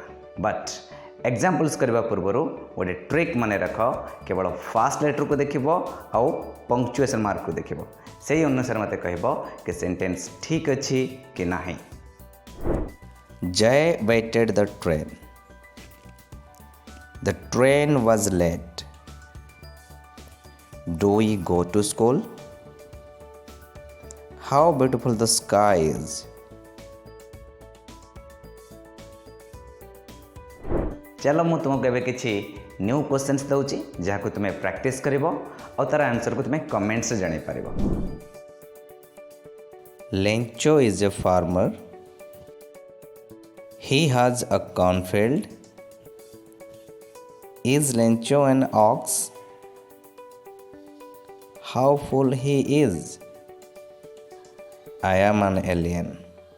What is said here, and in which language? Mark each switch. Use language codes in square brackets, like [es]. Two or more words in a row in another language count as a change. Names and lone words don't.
[en] but examples [or] କରିବା ପୂର୍ବ ଗୋଟେ ଟ୍ରିକ ମନେ ରଖ. କେବଳ [en] first letter [or] କୁ ଦେଖିବୋ ଆଉ [en] punctuation mark [or] କୁ ଦେଖିବୋ. ସେହି ଅନୁସାର ମତେ କହିବ କି ସେଣ୍ଟେନ୍ସ ଠିକ୍ ଅଛି କି ନାହିଁ. [en] Jay waited the train. The train was late. Do we go to school? How beautiful the sky is. [or] ଚାଲ ମୁଁ ତୁମକୁ ଏବେ କିଛି [en] new questions [or] ଦେଉଛି ଯାହା କୁ ତୁମେ ପ୍ରାକ୍ଟିସ କରିବ ଆଉ ତା'ର ଆନ୍ସର କୁ ତୁମେ କମେଣ୍ଟ ସେ ଜାଣି ପାରିବ. [en] Lencho is a farmer. He has a cornfield. Is Lencho an ox? How full he is. I am an alien.